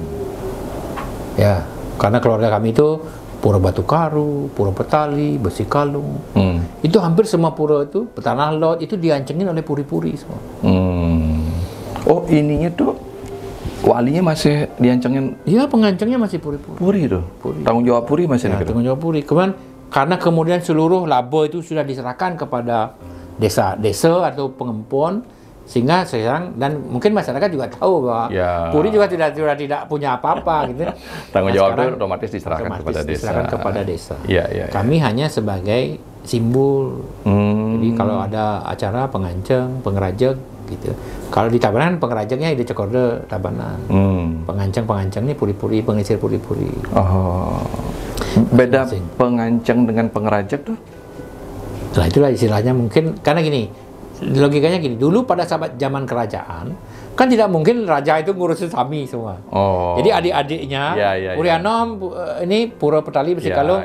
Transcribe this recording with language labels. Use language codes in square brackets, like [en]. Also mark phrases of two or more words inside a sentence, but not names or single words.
[id] Ya. Karena keluarga kami itu Pura Batu Karu, Pura Petali, Besi Kalung. Itu hampir semua pura itu, Tanah Lot itu diancengin oleh puri-puri semua. Oh, ininya tuh walinya masih diancengin? Iya, pengancengnya masih puri-puri. Puri itu? Puri. Tanggung jawab puri masih? Ya, tanggung jawab puri. Karena kemudian seluruh laba itu sudah diserahkan kepada desa-desa atau pengempon, sehingga sekarang, dan mungkin masyarakat juga tahu bahwa Puri juga tidak punya apa-apa gitu. Tanggung jawab itu otomatis diserahkan kepada desa. Kami hanya sebagai simbol. Jadi kalau ada acara penganceng, pengerajak gitu. Kalau di Tabanan pengerajaknya Ide Cokorde Tabanan. Penganceng-penganceng ini puri-puri, pengisir puri-puri. Oh. Beda penganceng dengan pengerajak tuh? Nah, itulah istilahnya mungkin karena gini. Logikanya gini, dulu pada saat zaman kerajaan, kan tidak mungkin raja itu ngurusin Sami semua. Jadi adik-adiknya, Puri Anom, ini Pura Petali, Besi Kalung,